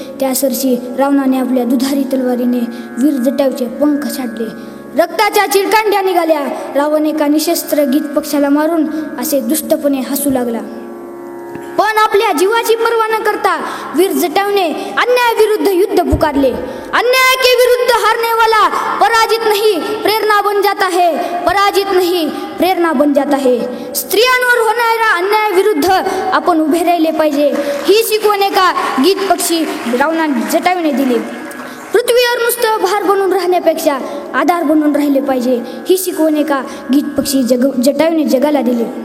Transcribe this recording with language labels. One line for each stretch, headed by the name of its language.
Marathi: त्यासरशी रावणाने आपल्या दुधारी तलवारीने वीर जटायूचे पंख छाटले. रक्ताच्या चिरकांड्या निघाल्या. रावण एका निशस्त्र गीत पक्षाला मारून असे दुष्टपणे हसू लागला. पण आपल्या जीवाची पर्वा न करता वीर जटायूने अन्यायाविरुद्ध युद्ध पुकारले.
Hindi: अन्याय के विरुद्ध हारने वाला पराजित नहीं प्रेरणा बन जाता है, पराजित नहीं प्रेरणा बन जाता है.
Marathi: स्त्रियांवर होणाऱ्या अन्यायाविरुद्ध आपण उभे राहिले पाहिजे, ही शिकवण एका गीत पक्षी रावणाने जटायूने दिली. पृथ्वीवर नुसतं भार बनून राहण्यापेक्षा आधार बनून राहिले पाहिजे, ही शिकवण एका गीत पक्षी जटायूने जगाला दिली.